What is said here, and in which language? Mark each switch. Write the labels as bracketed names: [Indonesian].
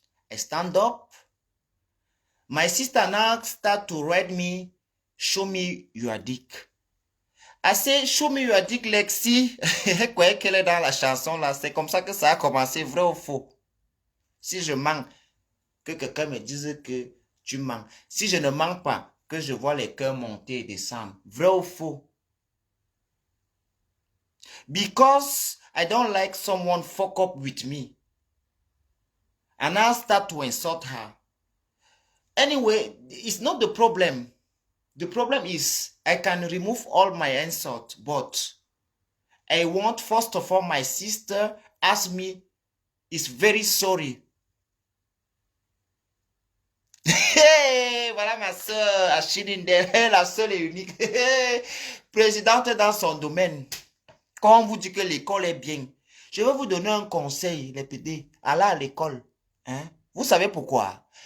[English] I stand up. My sister now start to read me, show me your dick. I say, show me your dick, Lexi. [French] Elle croyait qu'elle est dans la chanson là. C'est comme ça que ça a commencé, vrai ou faux? Si je mens, que quelqu'un me dise que tu mens. Si je ne mens pas, que je vois les cœurs monter et descendre. Vrai ou faux? [English] Because I don't like someone fuck up with me. And I start to insult her. Anyway, it's not the problem. The problem is I can remove all my insults, but I want first of all my sister ask me is very sorry. [French] Hey, voilà ma soeur Achille Ndele, la seule et unique présidente dans son domaine. Quand on vous dit que l'école est bien, je vais vous donner un conseil, les PD, allez à l'école. Hein? Vous savez pourquoi?